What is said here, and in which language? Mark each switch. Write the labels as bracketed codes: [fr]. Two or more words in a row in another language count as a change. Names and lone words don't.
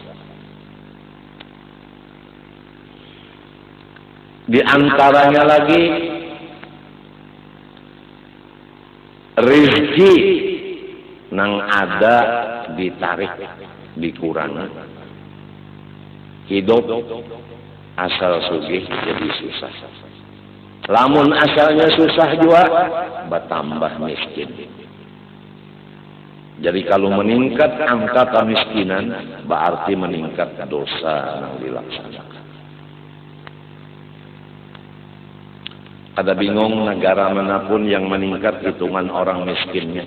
[bjn] Di antaranya lagi rezeki nang ada ditarik, dikurangi. Hidup asal sugih jadi susah. Lamun asalnya susah juga bertambah miskin. [id] Jadi kalau meningkat angka kemiskinan berarti meningkat dosa yang dilaksanakan. [bjn] Kada bingung negara manapun yang meningkat hitungan orang miskinnya.